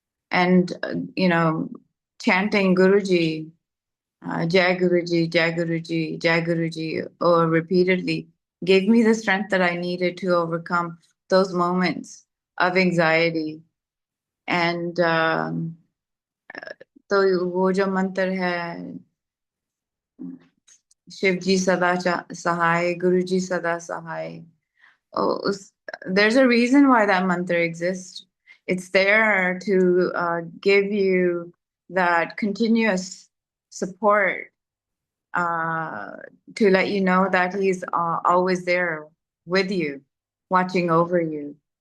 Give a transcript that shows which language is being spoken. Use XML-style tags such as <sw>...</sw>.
<en>And, chanting Guruji, Jai Guruji, Jai Guruji, Jai Guruji, or repeatedly gave me the strength that I needed to overcome those moments of anxiety.</en> <hi>And तो वो जो मंत्र है, शिव जी सदा सहाय, गुरु जी सदा सहाय.</hi> <en>Oh, there's a reason why that mantra exists. It's there to give you that continuous support, to let you know that he's always there with you, watching over you.</en>